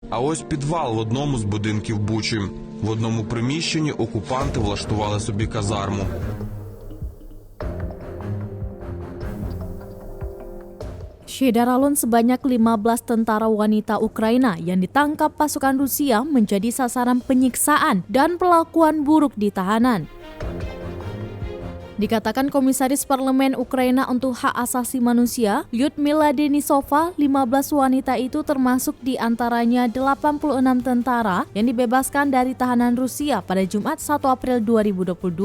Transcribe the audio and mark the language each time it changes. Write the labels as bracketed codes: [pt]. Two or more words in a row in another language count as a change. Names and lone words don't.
[uk] А ось підвал в одному з будинків Бучі. В одному приміщенні окупанти влаштували собі казарму. [id] Syederalun sebanyak 15 tentara wanita Ukraina yang ditangkap pasukan Rusia menjadi sasaran penyiksaan dan perlakuan buruk di tahanan. Dikatakan Komisaris Parlemen Ukraina untuk Hak Asasi Manusia, Lyudmila Denisova, 15 wanita itu termasuk di antaranya 86 tentara yang dibebaskan dari tahanan Rusia pada Jumat 1 April 2022.